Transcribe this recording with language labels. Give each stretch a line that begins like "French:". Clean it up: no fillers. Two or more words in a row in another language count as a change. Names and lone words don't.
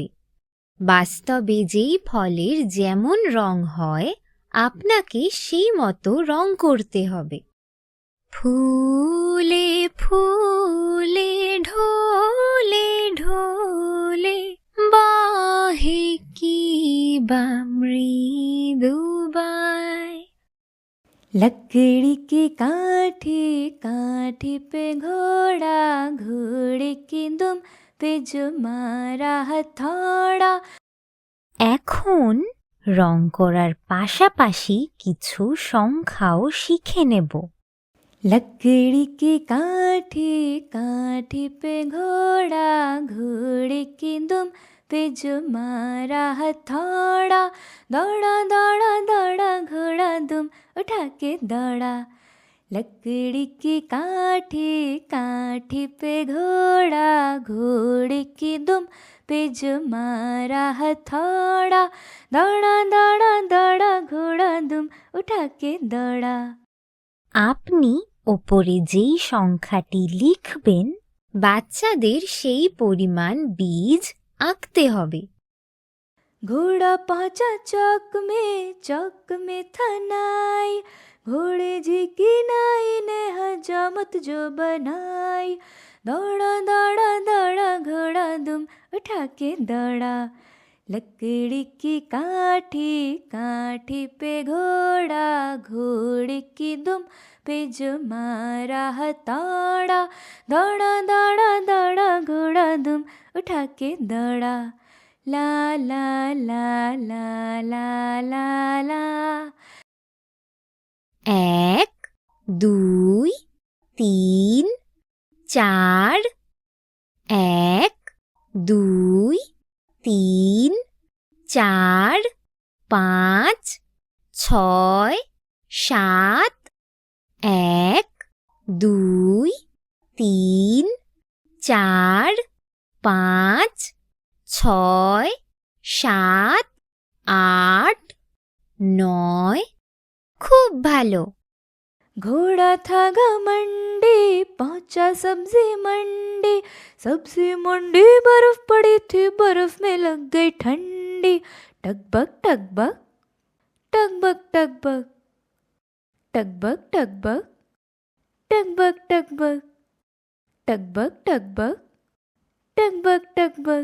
Bangla: বাস্তবে যেই ফলের যেমন রং হয়, আপনাকে সেই মতো রং করতে হবে। ফুলে ফুলে ঢোলে ঢোলে বাহে কি বা মৃদু বায়।
Hindi: लकड़ी के काठी काठी पे घोड़ा, घोड़े की दुम पे जो मारा हथौड़ा।
Bangla: এখন রং করার পাশাপাশি কিছু সংখ্যাও শিখে নেব।
Hindi: लकड़ी की काठी काठी पे घोड़ा, घोड़े की दुम पे जो मारा हथौड़ा। दौड़ा दौड़ा दौड़ा घोड़ा दुम उठा के दौड़ा। लकड़ी की काठी काठी पे घोड़ा, घोड़े की दुम पे जो मारा हथौड़ा। दौड़ा दौड़ा दौड़ा घोड़ा दुम उठा के दौड़ा।
Bangla: আপনি ওপরে যেই সংখ্যাটি লিখবেন, বাচ্চাদের সেই পরিমাণ বীজ আঁকতে হবে।
Hindi: घोड़ा पहुंचा चौक में था नाई, घोड़े जी की नाई ने हजामत जो बनाई। दौड़ा दौड़ा दौड़ा घोड़ा दुम उठा के दौड़ा। लकड़ी की काठी काठी पे घोड़ा, घोड़े की दुम पे जो मारा हथौड़ा। दौड़ा दौड़ा दौड़ा घोड़ा दुम उठा के दौड़ा। ला ला ला ला ला ला ला।
Bangla: এক, দুই, তিন, চার। এক, দুই, তিন, চার, পাঁচ, ছয়, সাত। এক, দুই, তিন, চার, পাঁচ, ছয়, সাত, আট, নয়। খুব ভালো।
Hindi: घोड़ा था घमंडी, पहुंचा सब्जी मंडी। सब्जी मंडी बर्फ पड़ी थी, बर्फ में लग गई ठंडी। टकबक टकबक, टकबक टकबक, टकबक टकबक, टकबक टकबक, टकबक टकबक, टकबक टकबक।